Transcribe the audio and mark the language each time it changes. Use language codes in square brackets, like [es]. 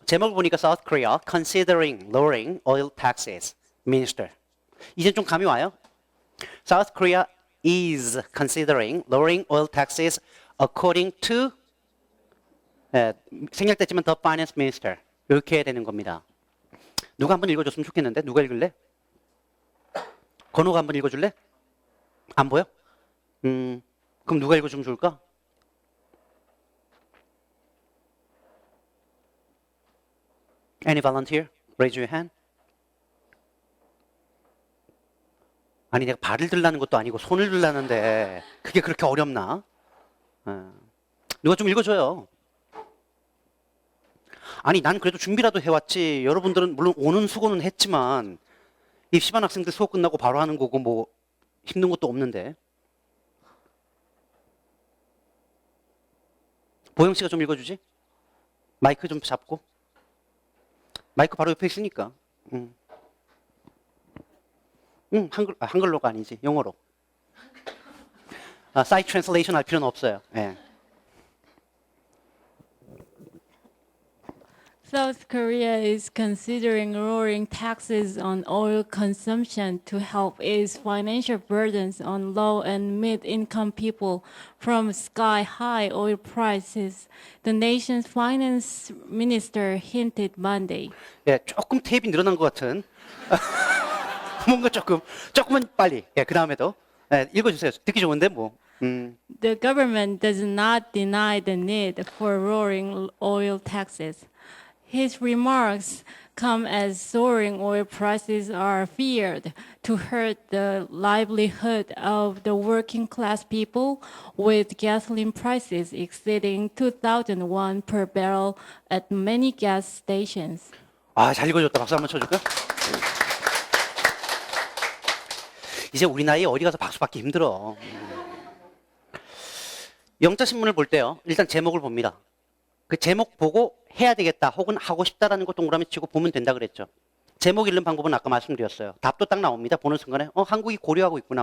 [ko] 제목을 보니까 [en] South Korea considering lowering oil taxes. [ko] Minister. 이제 좀 감이 와요? [en] South Korea is considering lowering oil taxes according to 생략됐지만 the finance minister. [ko] 이렇게 해야 되는 겁니다. 누가 한번 읽어줬으면 좋겠는데 누가 읽을래? 건호가 한번 읽어줄래? 안 보여? 그럼 누가 읽어주면 좋을까? [en] Any volunteer? Raise your hand. [ko] 아니 내가 발을 들라는 것도 아니고 손을 들라는데 그게 그렇게 어렵나? 누가 좀 읽어줘요. 아니 난 그래도 준비라도 해왔지. 여러분들은 물론 오는 수고는 했지만 입시반 학생들 수업 끝나고 바로 하는 거고 뭐 힘든 것도 없는데. 보영 씨가 좀 읽어주지? 마이크 좀 잡고. 마이크 바로 옆에 있으니까. 한글로가 아니지. 영어로. 사이트 트랜슬레이션 할 필요는 없어요. 예. [en] South Korea is considering lowering taxes on oil consumption to help ease financial burdens on low and mid-income people from sky-high oil prices, the nation's finance minister hinted Monday. [ko] 예, 조금 테이프가 늘어난 것 같은. 뭔가 조금은 빨리. 예, 그 다음에도. 예, 읽어주세요. 듣기 좋은데 뭐. [en] The government does not deny the need for lowering oil taxes. His remarks come as soaring oil prices are feared to hurt the livelihood of the working class people, with gasoline prices exceeding 2,000 won per barrel at many gas stations. [ko] 아, 잘 읽어줬다. 박수 한번 쳐줄까? 이제 우리 나이에 어디 가서 박수 받기 힘들어. 영자신문을 볼 때요. 일단 제목을 봅니다. 그 제목 보고 해야 되겠다 혹은 하고 싶다라는 거 동그라미 치고 보면 된다 그랬죠. 제목 읽는 방법은 아까 말씀드렸어요. 답도 딱 나옵니다. 보는 순간에 한국이 고려하고 있구나.